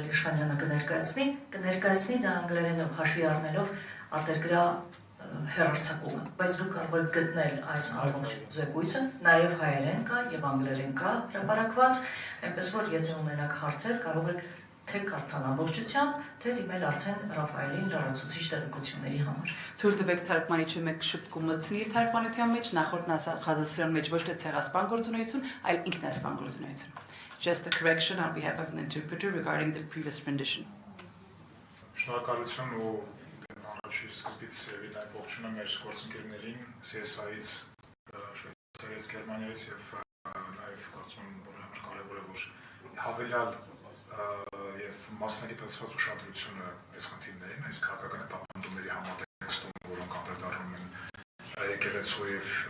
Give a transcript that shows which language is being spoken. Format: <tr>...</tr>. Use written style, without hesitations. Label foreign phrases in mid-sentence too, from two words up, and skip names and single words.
<hy>Իշխանյանը կներկայացնի դա անգլերենով հաշվի առնելով արտերկրյա հեռարձակումը, բայց դուք կարող եք գտնել այս ամբողջ զեկույցը, նաև հայերեն կա եւ անգլերեն կա հրապարակված, այնպես որ եթե ունենաք հարցեր, կարող եք թե կարդալ ամբողջությամբ, թե դիմել արդեն Ռաֆայելին լրացուցիչ տեղեկությունների համար։ Թույլ տվեք թարգմանիչը մեկ շփկում մտցնի իր թարգմանության մեջ, նախորդ նախադասության մեջ ոչ թե ցեղասպան գործունեություն, այլ ինքնասպան գործունեություն.</hy> <en>Just a correction on behalf of an interpreter regarding the previous rendition.</en> <hy>Շնորհակալություն ու առաջի սկզբից եւին այդ ողջունում մեր գործընկերներին CSI-ից, Շվեյցարիայից, Գերմանիայից եւ նաեւ կարծում եմ որ համար կարեւոր է որ հավելյալ եւ մասնագիտացված ուշադրությունը այս խնդիրներին, այս քաղաքական հետապնդումների համատեքստում, որոնք անդրադառնում են եկեղեցու եւ</hy>